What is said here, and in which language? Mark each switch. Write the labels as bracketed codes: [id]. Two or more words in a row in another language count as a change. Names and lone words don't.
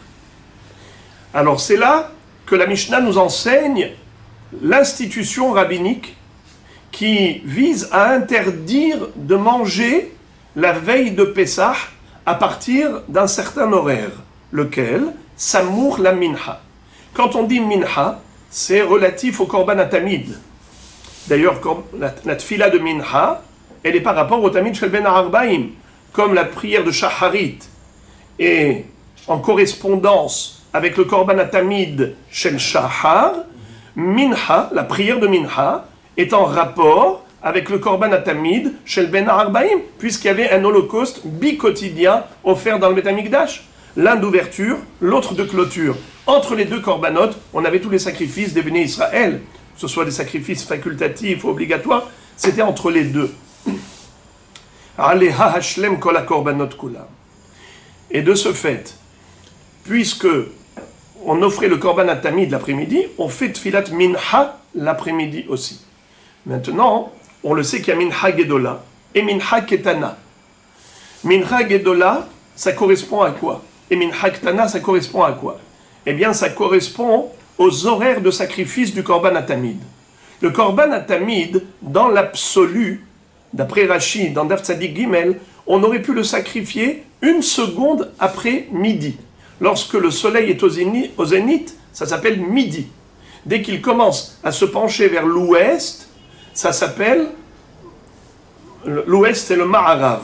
[fr] Alors c'est là que la Mishnah nous enseigne l'institution rabbinique qui vise à interdire de manger la veille de Pessah à partir d'un certain horaire, lequel [he] סמוך למנחה. [fr] Quand on dit minha, c'est relatif au [he] קרבן תמיד. [fr] D'ailleurs, la tfila de minha, elle est par rapport au [he] תמיד של בין הערביים, [fr] comme la prière de shacharit est en correspondance avec le [he] קרבן תמיד של שחר. [fr] Minha, la prière de minha, est en rapport avec le [he] קרבן תמיד של בין הערביים, [fr] puisqu'il y avait un holocauste bi-quotidien offert dans le [he] בית המקדש. [fr] L'un d'ouverture, l'autre de clôture. Entre les deux korbanot, on avait tous les sacrifices des [he] בני ישראל, [fr] que ce soit des sacrifices facultatifs ou obligatoires, c'était entre les deux. Et de ce fait, puisque on offrait le [he] קרבן תמיד [fr] l'après-midi, on fait [he] תפילת מנחה [fr] l'après-midi aussi. Maintenant, on le sait qu'il y a [he] מנחה גדולה [fr] et [he] מנחה קטנה. מנחה גדולה, [fr] ça correspond à quoi? Et [he] מנחה קטנה, [fr] ça correspond à quoi? Eh bien, ça correspond aux horaires de sacrifice du [he] קרבן תמיד. [fr] Le [he] קרבן תמיד, [fr] dans l'absolu, d'après Rashi, dans [he] דף צדי גימל, [fr] on aurait pu le sacrifier 1 seconde après midi. Lorsque le soleil est au zénith, ça s'appelle midi. Dès qu'il commence à se pencher vers l'ouest, ça s'appelle, l'ouest c'est le Ma'arav.